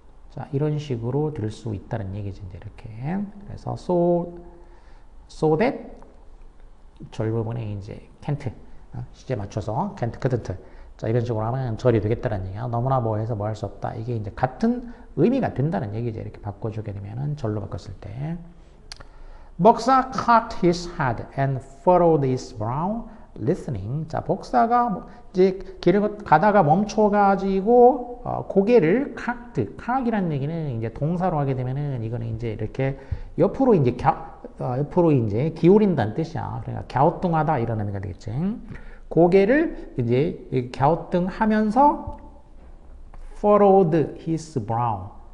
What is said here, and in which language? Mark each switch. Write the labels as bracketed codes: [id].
[ko] 자, 이런 식으로 들 수 있다는 얘기지 이제 이렇게. 그래서 so that 절 부분에 이제 can't 시제 맞춰서 can't, couldn't. 자, 이런 식으로 하면 절이 되겠다는 얘기야. 너무나 뭐 해서 뭐 할 수 없다. 이게 이제 같은 의미가 된다는 얘기죠. 이렇게 바꿔주게 되면은 절로 바꿨을 때. [en] 복사 cocked his head and furrowed his brow, listening. [ko] 자, 복사가 이제 길을 가다가 멈춰가지고 고개를 cocked. cock이라는 얘기는 이제 동사로 하게 되면은 이거는 이제 이렇게 옆으로 이제 옆으로 이제 기울인다는 뜻이야. 그러니까 갸우뚱하다 이런 의미가 되겠지. 고개를 이제 갸우뚱하면서 [en] furrowed his brow.